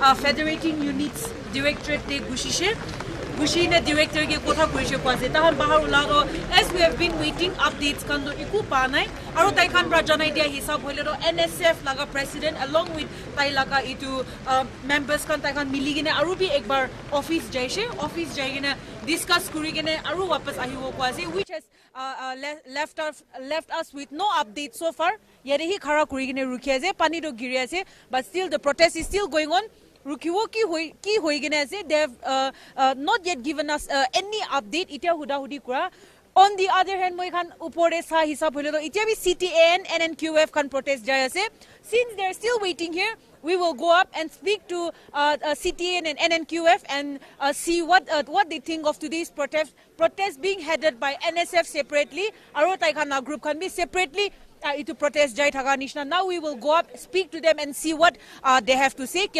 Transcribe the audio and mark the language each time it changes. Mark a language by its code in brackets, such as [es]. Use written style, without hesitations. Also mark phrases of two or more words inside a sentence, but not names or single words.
[en] its federating units [nag] directorate te gushishe Gushina director ke kotha kurishe kwase tahan bahar ularo [en] as we have been waiting updates [nag] kando iku panai aro tai khan pra janai dia hisab hoile ro NSF laga president [en] along with [nag] tai laga itu members kan tai khan miligine aru bi ekbar office jaigine discuss kurigine aru wapas ahibo kwase [en] which has left us with no update so far [nag] yare hi khara kurigine rukhi ase pani do giri ase [en] but still the protest is still going on [nag] rukiwo ki hoi gine [en] ase they have not yet given us any update [nag] itia huda hudi kura [en] on the other hand [nag] moi khan upore sa hisab hoile to itia bi CTAN NNQF khan protest jai ase [en] since they are still waiting here we will go up and speak to CTAN and NNQF and see what they think of today's protest being headed by NSF separately [nag] aro tai khan group khan be separately to protest jai thaga nishna. [en] Now we will go up, speak to them and see what they have to say.